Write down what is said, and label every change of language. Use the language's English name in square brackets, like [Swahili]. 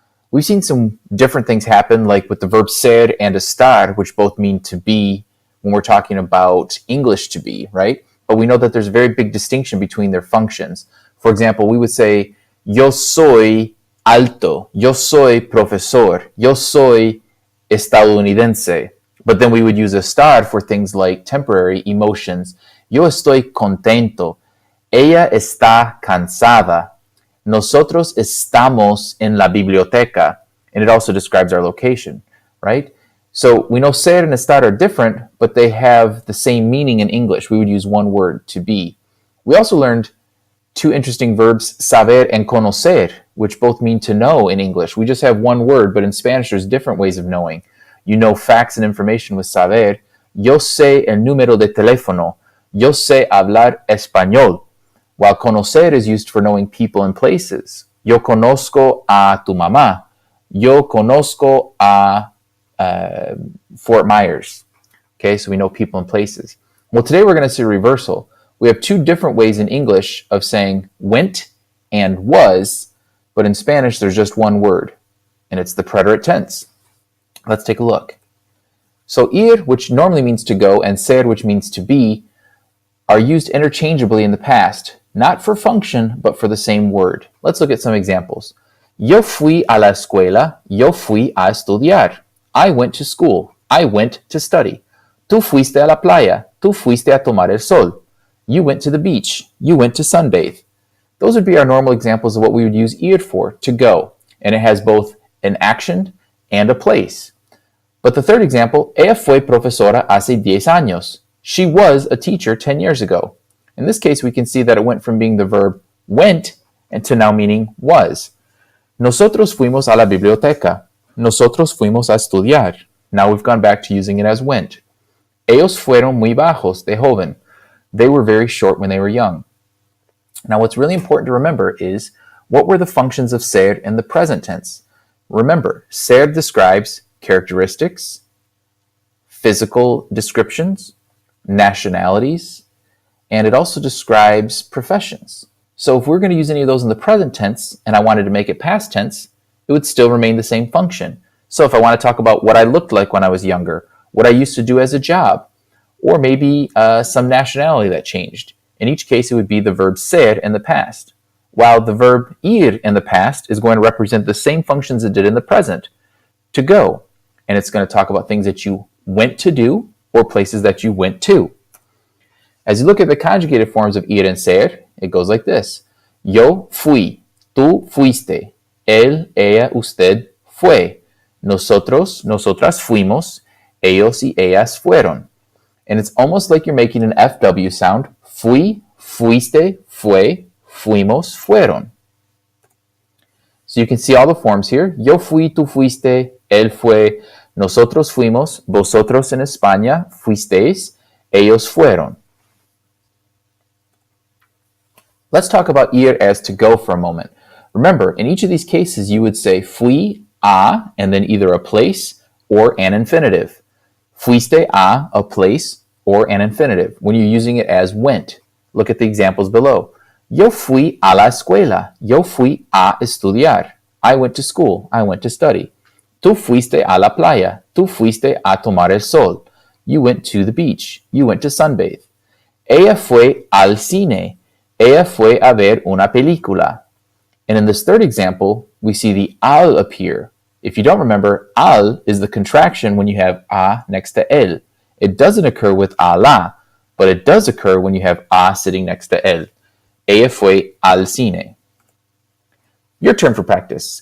[English] We've seen some different things happen, like with the verb ser and estar, which both mean to be when we're talking about English to be, right? But we know that there's a very big distinction between their functions. For example, we would say, [Spanish] yo soy alto, yo soy profesor, yo soy estadounidense. [English] But then we would use estar for things like temporary emotions. [Spanish] Yo estoy contento, ella está cansada, nosotros estamos en la biblioteca. [English] And it also describes our location, right? So we know ser and estar are different, but they have the same meaning in English. We would use one word, to be. We also learned two interesting verbs, saber and conocer, which both mean to know in English. We just have one word, but in Spanish there's different ways of knowing. You know facts and information with saber. [Spanish] Yo sé el número de teléfono. Yo sé hablar español. [English] While conocer is used for knowing people and places. [Spanish] Yo conozco a tu mamá. Yo conozco a Fort Myers. [English] Okay, so we know people and places. Well, today we're going to see a reversal. We have two different ways in English of saying went and was, but in Spanish there's just one word, and it's the preterite tense. Let's take a look. So ir, which normally means to go, and ser, which means to be, are used interchangeably in the past, not for function, but for the same word. Let's look at some examples. [Spanish] Yo fui a la escuela, yo fui a estudiar. [English] I went to school, I went to study. [Spanish] Tú fuiste a la playa, tú fuiste a tomar el sol. [English] You went to the beach, you went to sunbathe. Those would be our normal examples of what we would use ir for, to go, and it has both an action and a place. But the third example, [Spanish] ella fue profesora hace 10 años. [English] She was a teacher 10 years ago. In this case, we can see that it went from being the verb went and to now meaning was. [Spanish] Nosotros fuimos a la biblioteca. Nosotros fuimos a estudiar. [English] Now we've gone back to using it as went. [Spanish] Ellos fueron muy bajos de joven. [English] They were very short when they were young. Now what's really important to remember is what were the functions of ser in the present tense? Remember, ser describes characteristics, physical descriptions, nationalities, and it also describes professions. So if we're going to use any of those in the present tense and I wanted to make it past tense, it would still remain the same function. So if I want to talk about what I looked like when I was younger, what I used to do as a job, or maybe some nationality that changed, in each case it would be the verb ser in the past, while the verb ir in the past is going to represent the same functions it did in the present, to go, and it's going to talk about things that you went to do or places that you went to. As you look at the conjugated forms of ir and ser, it goes like this. [Spanish] Yo fui, tú fuiste, él, ella, usted fue, nosotros, nosotras fuimos, ellos y ellas fueron. [English] And it's almost like you're making an FW sound. [Spanish] Fui, fuiste, fue, fuimos, fueron. [English] So you can see all the forms here. [Spanish] Yo fui, tú fuiste, él fue, nosotros fuimos, vosotros en España fuisteis, ellos fueron. [English] Let's talk about ir as to go for a moment. Remember, in each of these cases, you would say fui a, and then either a place or an infinitive. Fuiste a place, or an infinitive, when you're using it as went. Look at the examples below. [Spanish] Yo fui a la escuela. Yo fui a estudiar. [English] I went to school. I went to study. [Spanish] Tú fuiste a la playa. Tú fuiste a tomar el sol. [English] You went to the beach. You went to sunbathe. [Spanish] Ella fue al cine. Ella fue a ver una película. [English] And in this third example, we see the al appear. If you don't remember, al is the contraction when you have a next to el. It doesn't occur with a la, but it does occur when you have a sitting next to el. [Spanish] Ella fue al cine. [English] Your turn for practice.